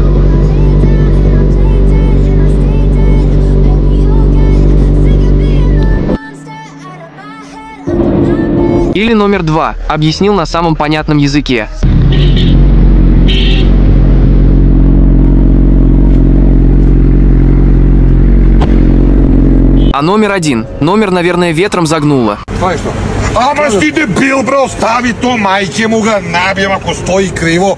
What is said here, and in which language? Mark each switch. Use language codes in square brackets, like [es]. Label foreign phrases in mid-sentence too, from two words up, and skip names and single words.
[ru] Или номер 2. Объяснил на самом понятном языке. А номер 1. Номер, наверное, ветром загнуло. [sr] Ама си дебил, бро, стави то, майке му га набием ако стои криво.